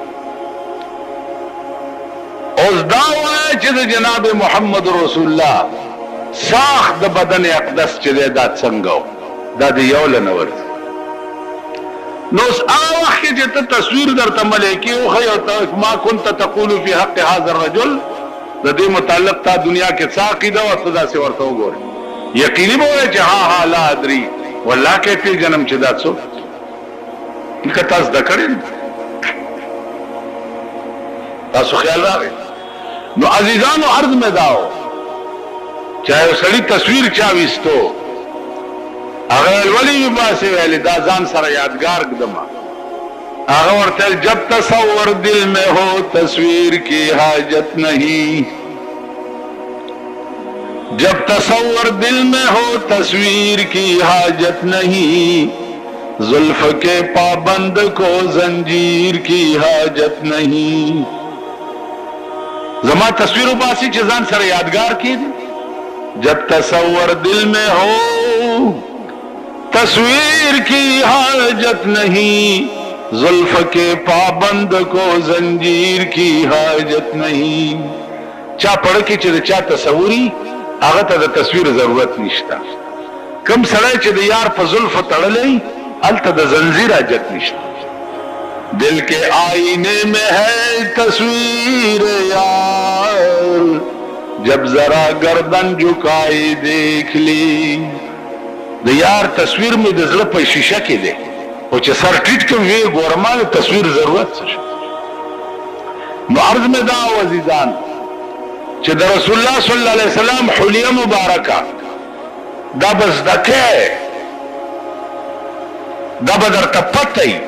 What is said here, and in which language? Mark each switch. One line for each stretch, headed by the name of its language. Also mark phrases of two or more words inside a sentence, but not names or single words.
Pashto: اوس دا وایه چې د جناب محمد رسول الله ساخت د بدن اقدس چې دی دا څنګه و، دا د یو له نه ورځي. نو اوس هغه وخت کې چې ته تصویر درته ملایکې وښیي او ته
Arabic: ما كنت تقول في حق هذا الرجل،
Pashto: د دې متعلق تا دنیا کې څه عقیده وه ته داسې ورته وګورې، یقیني به وایې چې ها
Arabic: لا ادري
Pashto: والله کې پېژنم چې دا څوک که تاسو زده کړې تاسو خیال راغی. نو عزیزانو عرض مې دا و چاہے سړی تصویر چاويستو هغه ولی باسه ویلی دا ځان سره یادگار کدما هغه ورته
Urdu: جب تصور دل میں ہو تصویر کی حاجت نہیں جب تصور دل میں ہو تصویر کی حاجت نہیں زلف کے پابند کو زنجیر کی حاجت نہیں
Pashto: زما تصویر باسی چې ځان سره یادگار کی دی
Urdu: جب تصور دل میں ہو تصویر کی حاجت نہیں زلف کے پابند کو زنجیر کی حاجت نہیں
Pashto: چا پڑھ کے چې چا تصوری هغه ته د تصویر ضرورت نشته کم سړی چې د یار په زلف تړلی هلته د زنجیر حاجت نشته
Urdu: دل کے آئینے میں ہے تصویر یار جب ذرا گردن جھکائی دیکھ لی
Pashto: د یار تصویر میں د زړه په شیشه کې دی او چې سر ټیټ کوم وی ګورما د تصویر ضرورت څه نو عرض میں دا عزیزان چې د رسول الله صلی الله علیه وسلم حلیه مبارکه دا بس دکه دا بدر تپتای